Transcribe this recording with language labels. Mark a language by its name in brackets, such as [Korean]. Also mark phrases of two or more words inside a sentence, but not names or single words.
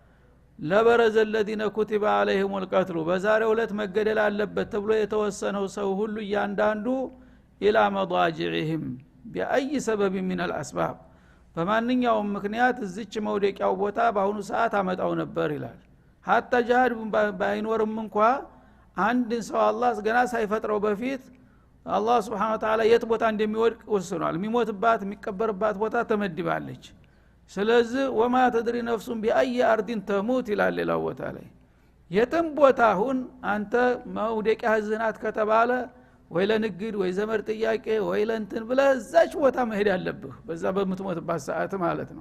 [Amharic] ለበረዘ [Arabic] الذين كتب عليهم القتل [Amharic] በዛሬው ዕለት መገደል አለበት ተብሎ የተወሰነው ሰው ሁሉ ያንዳንዱ [Arabic] الى مضاجعهم باي سبب من الاسباب [Amharic] በማንኛውም ምክንያት እዚች መውደቂያው ቦታ በአሁኑ ሰዓት አመጣው ነበር ይላል hatta ጃሃድ ባይኖርም እንኳን አንድ ሰው አላህ ገና ሳይፈጥረው በፊት አላህ [Arabic] سبحانه وتعالى [Amharic] የት ቦታ እንደሚወድቅ ወስኗል የሚሞትባት የሚቀበርባት ቦታ ተመድባለች ስለዚህ [Arabic] وما تدري نفس بأي أرض تموت [Amharic] ይላል ሌላው ቦታ ላይ የትም ቦታ ሁን አንተ መውደቂያ ዝናት ከተባለ ወይ ለንግድ ወይ ዘመር ጥያቄ ወይ ለእንትን ብለህ እዛች ቦታ መሄድ አለብህ በዛ በምትሞትባት ሰዓት ማለት ነው